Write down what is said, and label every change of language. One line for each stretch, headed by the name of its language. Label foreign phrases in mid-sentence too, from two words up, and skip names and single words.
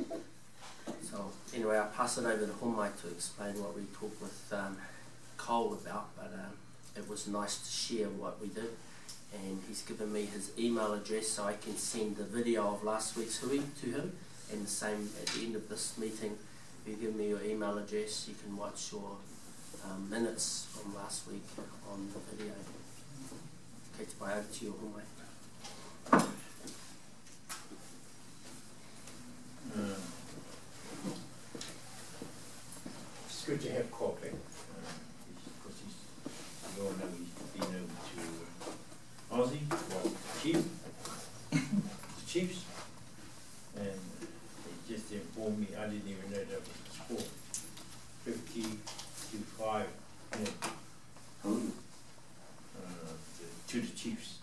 English: So anyway, I'll pass it over to Homai to explain what we talked with Cole about, but it was nice to share what we did, and he's given me his email address so I can send the video of last week's hui to him, and the same at the end of this meeting. If you give me your email address, you can watch your minutes from last week on the video. Okay,
Māori: te pai
English: over to you, Homai. It's good to have Cork back, because you all know he's been over to Aussie, well, the Chiefs, and he just informed me, I didn't even know that was a sport, 50-5 to the Chiefs.